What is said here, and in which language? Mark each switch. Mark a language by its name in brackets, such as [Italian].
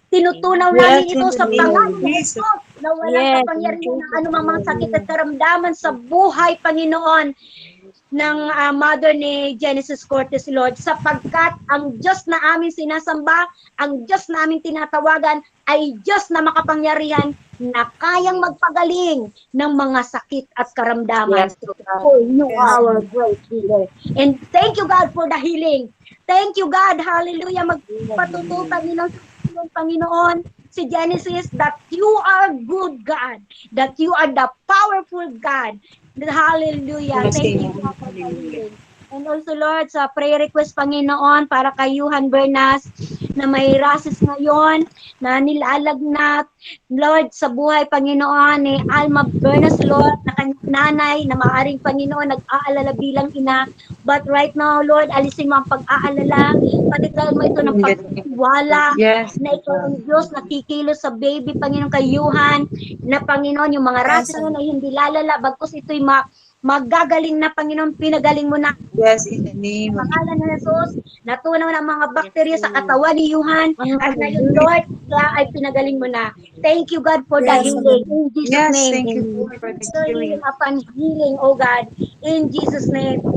[Filipino] Tinutunaw namin ito sa pangalan ni Jesus, na walang kapangyarihan ng anumang mga sakit at karamdaman sa buhay, Panginoon, ng mother ni Genesis Cortez, Lord, sapagkat ang Diyos na aming sinasamba, ang Diyos na aming tinatawagan ay Diyos na makapangyarihan na kayang magpagaling ng mga sakit at karamdaman. [English] For you are our great healer. And thank you, God, for the healing. Thank you, God. Hallelujah. [Filipino] Magpatutupan niyo ng Panginoon si Genesis [English] that you are good, God, that you are the powerful God. Hallelujah. Thank you for the healing. And also, Lord, [Filipino] sa prayer request, Panginoon, para kay Yuhan Bernas, na may rases ngayon, na nilalagnat, Lord, sa buhay, Panginoon, ni Alma Bernas, Lord, na kanyang nanay, na maaring, Panginoon, nag-aalala bilang ina. [English] But right now, Lord, [Filipino] alisin mo ang pag-aalala, patigdaan mo ito ng pagtiwala, na ikaw ang Diyos, nakikilos sa baby, Panginoon, kay Yuhan, na Panginoon, yung mga rases na hindi lalala, bagkus ito'y magagaling na, Panginoon, pinagaling mo na. [English] Yes, in the name of [Filipino] Pangalan ng Jesus, natunaw ng mga bakterya sa katawan ni Yuhan, at ngayon, Lord, ay pinagaling mo na. [English] Thank you, God, for the healing. In Jesus' name. Thank you for the healing. Upon healing, oh God, in Jesus' name.